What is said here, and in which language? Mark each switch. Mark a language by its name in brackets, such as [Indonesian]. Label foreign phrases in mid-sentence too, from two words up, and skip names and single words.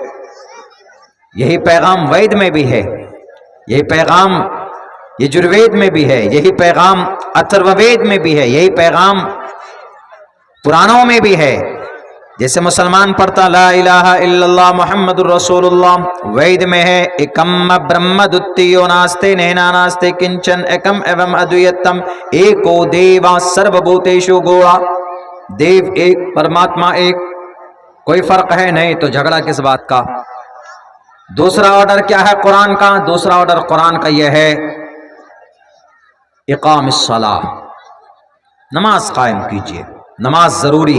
[Urdu] یہی پیغام وید میں بھی ہے، یہی پیغام یجروید میں بھی ہے، یہی پیغام اتھروید میں بھی ہے، یہی پیغام پرانوں میں بھی ہے۔ جیسے مسلمان پڑھتا [Arabic] لا الہ الا اللہ محمد الرسول اللہ، [Urdu] وید میں ہے [Sanskrit] एकम् ब्रह्म द्वितीयो नास्ति नेना नास्ति किंचन एकम् एव अद्वितीयम् एको देवः सर्वभूतेषु गूढः, [Urdu] دیو ایک، پرماتما ایک، کوئی فرق ہے نہیں، تو جھگڑا کس بات کا؟ دوسرا آرڈر کیا ہے قرآن کا؟ دوسرا آرڈر قرآن کا یہ ہے [Arabic] اقام الصلاۃ، [Urdu] نماز قائم کیجئے، نماز ضروری۔